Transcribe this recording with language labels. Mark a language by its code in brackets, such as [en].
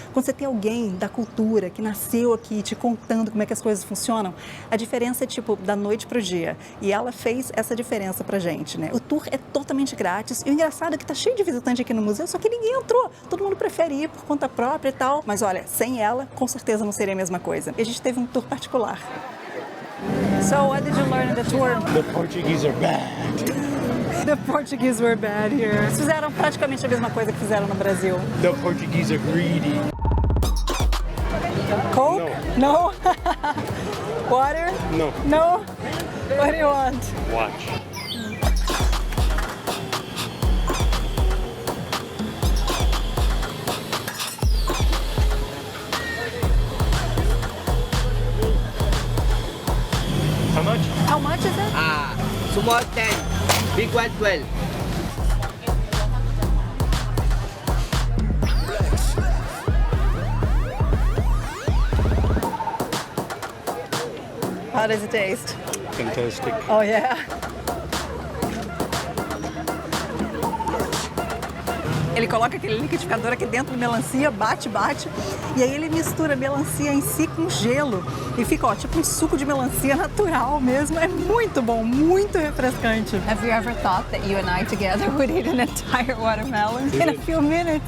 [pt] Quando você tem alguém da cultura que nasceu aqui te contando como é que as coisas funcionam, a diferença é tipo da noite pro dia. E ela fez essa diferença pra gente, né? O tour é totalmente grátis e o engraçado é que tá cheio de visitante aqui no museu, só que ninguém entrou. Todo mundo prefere ir por conta própria e tal. Mas olha, sem ela, com certeza não seria a mesma coisa. E a gente teve um tour particular. [en] So, what did you learn in the tour? The Portuguese are bad. The Portuguese were bad here. [pt] Eles fizeram praticamente a mesma coisa que fizeram no Brasil. [en] The Portuguese are greedy. Coke? No. Water? No. No? What do you want? Watch. How much? How much is it? Small 10, big one 12. How does it taste? Fantastic. Oh, yeah. [pt] Ele coloca aquele liquidificador aqui dentro da melancia, bate, e aí ele mistura a melancia em si com gelo e fica, ó, tipo um suco de melancia natural mesmo. É muito bom, muito refrescante. [en] Have you ever thought that you and I together would eat an entire watermelon in a few minutes?